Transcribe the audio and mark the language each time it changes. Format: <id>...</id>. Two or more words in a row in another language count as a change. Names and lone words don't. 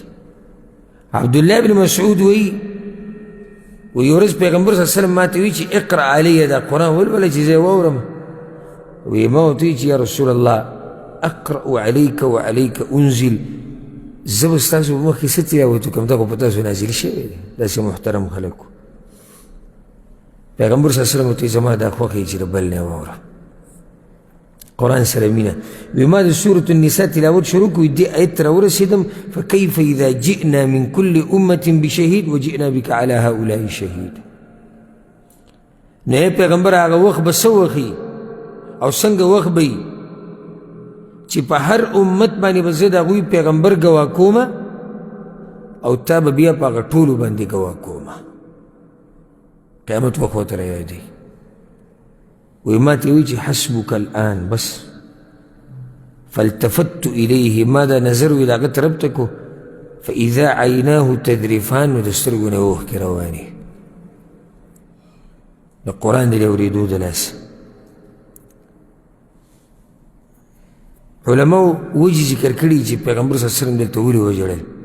<ps>عبدالله بن مسعود وایي وی ورځ پیغمبر</ps> <ar>صلی الله علیه وسلم</ar> <ps>ما ته وایي چې</ps> <ar>اقرأ علیه</ar> <ps>دا قرآن ولوله چې زه یې واورم وی ما ورته وایي چې</ps> <ar>یا رسول الله اقرأ علیک وعلیک انزل</ar> <ps>زه به ستاسو په مخکې څه تلاوت وکړم دا خو په تاسو نازل شوی دی داسې محترم خلک وو. پیغمبر</ps> <ar>صلی الله علیه وسلم</ar> <ps>ورته زما دا خوښ یې چې د بل نه واوره قرآن سره مینه. وی ما د سورة النساء تلاوت شروع کړو دې آیت ته راورسېدم</ps> <ar>فکیف اذا جئنا من کل امة بشهید وجئنا بک علی هؤلاء شهید.</ar> <ps>نو پیغمبر هغه وخت به څه وخي او څنګه وخت به چې په هر امت باندې به زه د هغوی پیغمبر ګواه کومه او تا به بیا په هغه ټولو باندې ګواه کومه. قیامت وخت ورته رایادوي وی ما ته وایي چې</ps> <ar>حسبک الآن</ar> <ps>بس</ps> <ar>فالتفت الیه</ar> <ps>ما دا نظر وی د هغه طرف ته کو</ps> <ar>فاذا عیناه تذرفان</ar> <ps>نو د سترګو نه اوښکې روانې د قرآن د اورېدو د لاسه. علماو وجې ذکر کړي چې پیغمبر</ps> <ar>صلی الله علیه وسلم</ar> <ps>دلته ولې وژړل.</ps>